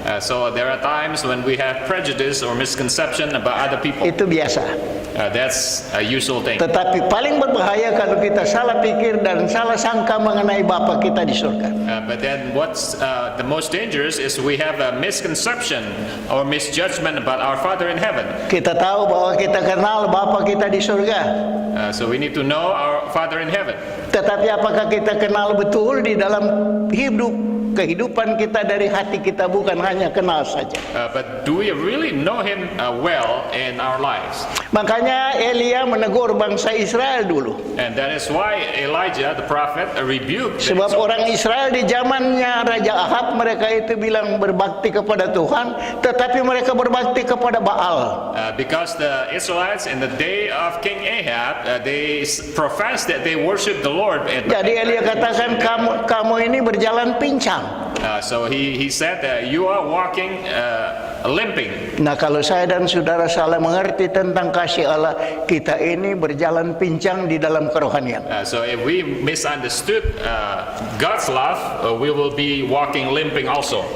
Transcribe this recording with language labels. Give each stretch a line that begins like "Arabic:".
English: So there are times when we have prejudice or misconception about other people.
Indonesian: Itu biasa.
English: That's a usual thing.
Indonesian: Tetapi paling berbahaya kalau kita salah pikir dan salah sangka mengenai Bapa kita di surga.
English: But then what's the most dangerous is we have a misconception or misjudgment about our Father in heaven.
Indonesian: Kita tahu bahwa kita kenal Bapa kita di surga.
English: So we need to know our Father in heaven.
Indonesian: Tetapi apakah kita kenal betul di dalam kehidupan kita dari hati kita, bukan hanya kenal saja.
English: But do we really know Him well in our lives?
Indonesian: Makanya Elia menegur bangsa Israel dulu.
English: And that is why Elijah, the prophet, rebuked the
Indonesian: Sebab orang Israel di zamannya Raja Ahab, mereka itu bilang berbakti kepada Tuhan, tetapi mereka berbakti kepada Baal.
English: Because the Israelites in the day of King Ahab, they professed that they worship the Lord.
Indonesian: Jadi Elia katakan, kamu ini berjalan pincang.
English: So he said that you are walking limping.
Indonesian: Nah, kalau saya dan saudara salah mengerti tentang kasih Allah, kita ini berjalan pincang di dalam kerohanian.
English: So if we misunderstood God's love, we will be walking limping also.